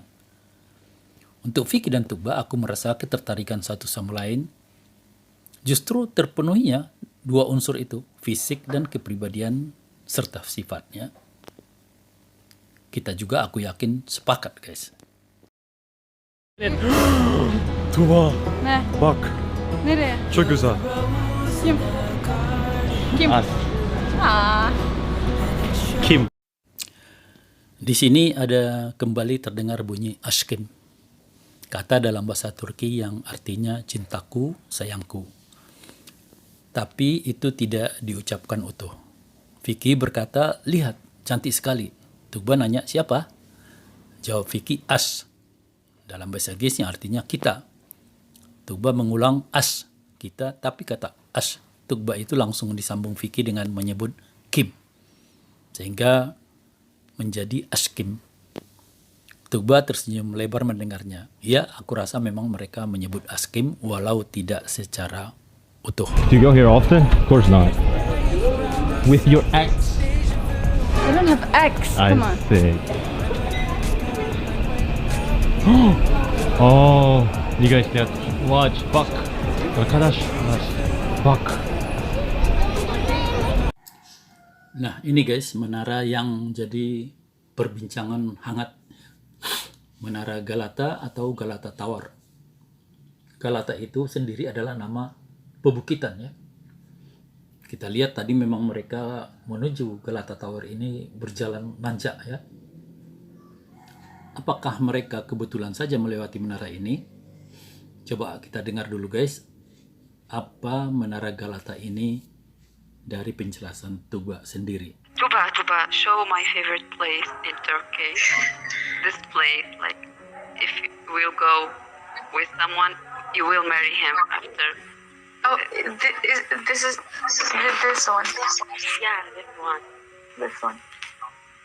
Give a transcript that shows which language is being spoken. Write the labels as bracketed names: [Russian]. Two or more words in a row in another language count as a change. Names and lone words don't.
[Indonesian] Untuk Vicky dan Tuba, aku merasa ketertarikan satu sama lain justru terpenuhinya dua unsur itu, fisik dan kepribadian serta sifatnya. Kita juga aku yakin sepakat guys. Tuba, Nah, [Turkish] bak, nereye? çok güzel. Kim? Kim? Ah. Kim. [Indonesian] Di sini ada kembali terdengar bunyi aşkım. Kata dalam bahasa Turki yang artinya cintaku, sayangku. Tapi itu tidak diucapkan utuh. Vicky berkata, lihat, cantik sekali. Tuba nanya, siapa? Jawab Vicky, as. Dalam bahasa Inggris yang artinya kita. Tuba mengulang as, kita, tapi kata as. Tuba itu langsung disambung Vicky dengan menyebut Kim. Sehingga menjadi aşkım. Tuba tersenyum lebar mendengarnya. Ya, aku rasa memang mereka menyebut aşkım walau tidak secara utuh. [English] Do you go here often? Of course not. With your ex? I don't have X. Come on. see. Oh, you guys get watch Bak. [Turkish] Arkadaş, Bak. [Indonesian] Nah, ini guys, menara yang jadi perbincangan hangat. Menara Galata atau Galata Tower. Galata itu sendiri adalah nama pebukitan ya. Kita lihat tadi memang mereka menuju Galata Tower ini berjalan nanjak ya. Apakah mereka kebetulan saja melewati menara ini? Coba kita dengar dulu guys. Apa menara Galata ini dari penjelasan Tuba sendiri. Tuba, [English] show my favorite place in Turkey. This place, like, if you will go with someone, you will marry him after. Oh, this is this one. Yeah, this one. This one.